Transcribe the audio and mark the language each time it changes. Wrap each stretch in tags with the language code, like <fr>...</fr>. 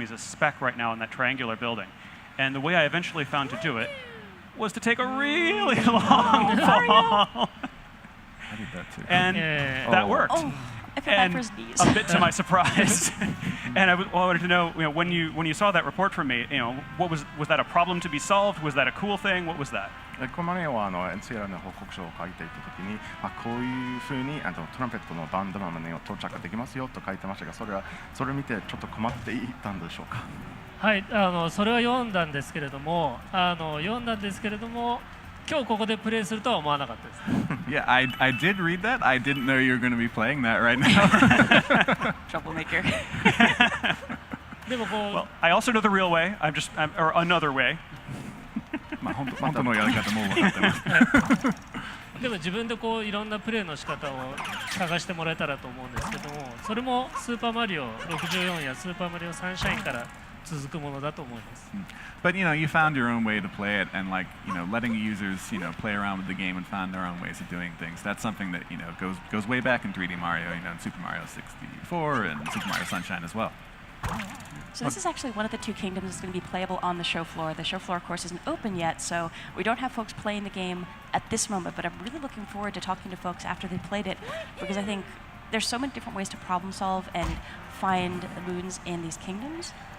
<en>He's a speck right now in that triangular building. And the way I eventually found to do it was to take a really long fall. I did that too. And that worked. Oh, I feel bad for his knees. A bit to my surprise. And I wanted to know, when you saw that report from me, what was that a problem to be solved? Was that a cool thing? What was that?</en> <ja>このマリオはNCR の報告書を書いていたときに、こういうふうにトランペットのバンドマンを到着できますよと書いてましたが、それを見てちょっと困っていたんでしょうか。はい、それは読んだんですけれども、今日ここでプレイするとは思わなかったです。</ja> <en>Yeah, I did read that. I didn't know you were going to be playing that right now. Troublemaker.</en> <ja>でもこう、</ja> <en>Well, I also know the real way. or another way.</en> <ja>本当のやり方も分かってます。でも自分でこういろんなプレーの仕方を探してもらえたらと思うんですけども、それもスーパーマリオ64やスーパーマリオサンシャインから続くものだと思います。</ja> <en>But you found your own way to play it, and letting users play around with the game and find their own ways of doing things. That's something that goes way back in 3D Mario, in Super Mario 64 and Super Mario Sunshine as well. So this is actually one of the two kingdoms that's going to be playable on the show floor. The show floor, of course, isn't open yet, so we don't have folks playing the game at this moment, but I'm really looking forward to talking to folks after they've played it, because I think there's so many different ways to problem solve and find moons in these kingdoms.</en>